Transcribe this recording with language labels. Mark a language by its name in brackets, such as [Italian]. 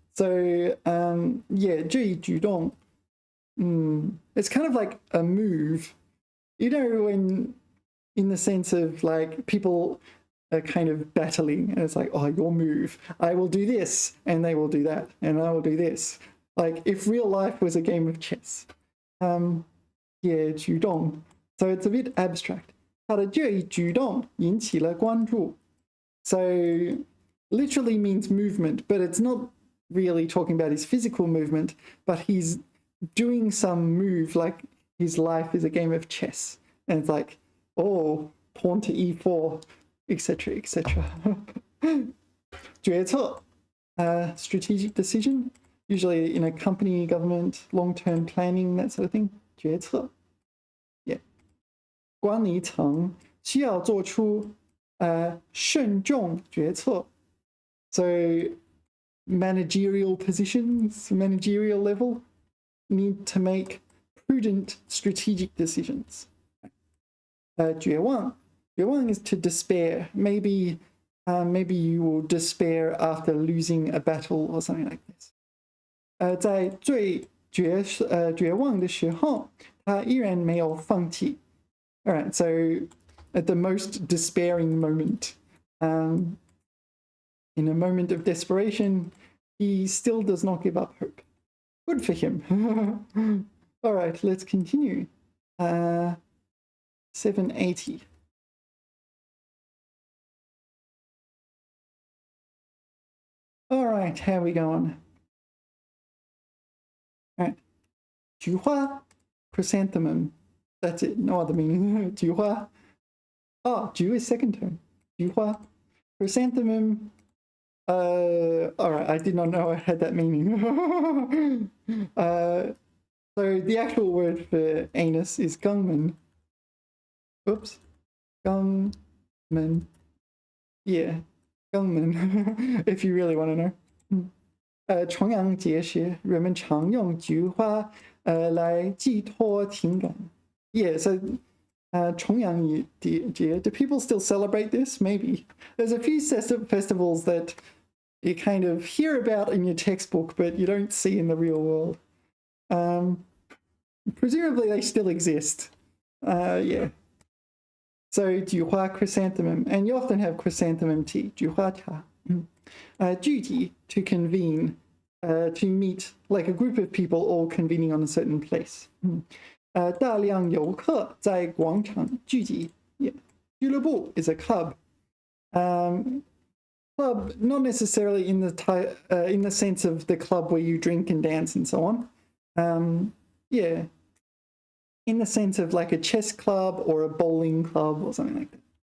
[English] So, yeah, [Chinese] 这一举动. [English] It's kind of like a move. You know, when, in the sense of like people are kind of battling and it's like, oh, your move. I will do this and they will do that and I will do this. Like if real life was a game of chess. Yeah, 举动.So it's a bit abstract. [Chinese] 他的这一举动引起了关注. [English] So literally means movement, but it's not really talking about his physical movement, but he's doing some move like his life is a game of chess. And it's like, oh, pawn to e4, etc., etc. 决策, strategic decision, usually in a company, government, long-term planning, that sort of thing. [Chinese] 决策.Yeah. 管理层需要做出慎重决策. [English] So managerial positions, managerial level, need to make prudent strategic decisions. [Chinese] 绝望. [English] 绝望 is to despair. Maybe you will despair after losing a battle or something like this. [Chinese] 在最绝望的时候，他依然没有放弃. [English] All right, so at the most despairing moment, in a moment of desperation, he still does not give up hope. Good for him. All right, let's continue. 780. All right, how are we going? All right. 菊花, chrysanthemum. That's it, no other meaning. 菊花.Oh, 菊 is second tone. 菊花.Chrysanthemum. All right, I did not know I had that meaning. So the actual word for anus is gungman. Oops. Gungman. Yeah, gungman. If you really want to know. [Chinese] 重阳节时，人们常用菊花来寄托情感. [English] Yeah, so 重阳节, do people still celebrate this? Maybe. There's a few festivals that you kind of hear about in your textbook, but you don't see in the real world. Presumably they still exist. Yeah. So 菊花 chrysanthemum, and you often have chrysanthemum tea, 菊花茶. 聚集 to convene, to meet, like a group of people all convening on a certain place. [Chinese] 大量游客在广场聚集. Yeah. 俱乐部 [English] is a club. Club, not necessarily in the sense of the club where you drink and dance and so on. Yeah, in the sense of like a chess club or a bowling club or something like that.